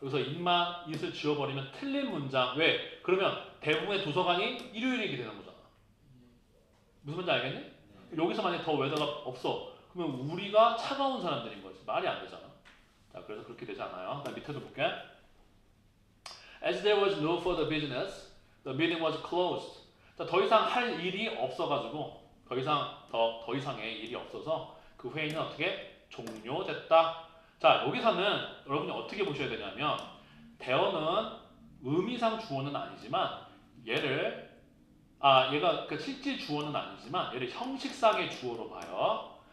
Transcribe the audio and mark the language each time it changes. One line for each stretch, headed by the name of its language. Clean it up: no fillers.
Korean: 여기서 it만 it을 지워버리면 틀린 문장. 왜? 그러면 대부분의 도서관이 일요일이게 되는 거잖아. 무슨 말인지 알겠니? 여기서 만약에 더 웨더가 없어. 그러면 우리가 차가운 사람들인 거지. 말이 안 되잖아. 자, 그래서 그렇게 되지 않아요. 나 밑에도 볼게.
English: As there was no further business, the meeting was closed.
Korean: 자, 더 이상 할 일이 없어가지고 더 이상의 일이 없어서 그 회의는 어떻게 종료됐다. 자, 여기서는 여러분이 어떻게 보셔야 되냐면 대어는 의미상 주어는 아니지만 얘가 그 실질 주어는 아니지만 얘를 형식상의 주어로 봐요.